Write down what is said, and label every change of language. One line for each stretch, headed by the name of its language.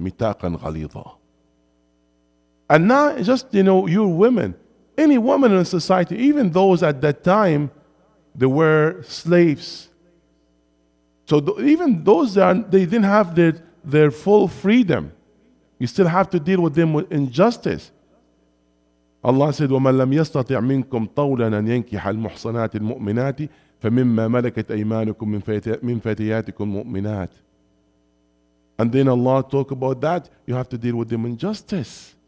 Arabic: مِيثَاقًا غَلِيظًا.
English: And not just, you women. Any woman in society, even those at that time, they were slaves. So even those they didn't have their full freedom. You still have to deal with them with injustice. Allah said,
Arabic: وَمَنْ لَمْ يَسْتَطِعْ مِنْكُمْ طَوْلًا أَنْ يَنْكِحَ الْمُحْصَنَاتِ الْمُؤْمِنَاتِ فَمِمَّا مَلَكَتْ أَيْمَانُكُمْ مِنْ فَتِيَاتِكُمْ مُؤْمِنَاتِ.
English: And then Allah talk about that. You have to deal with them in justice.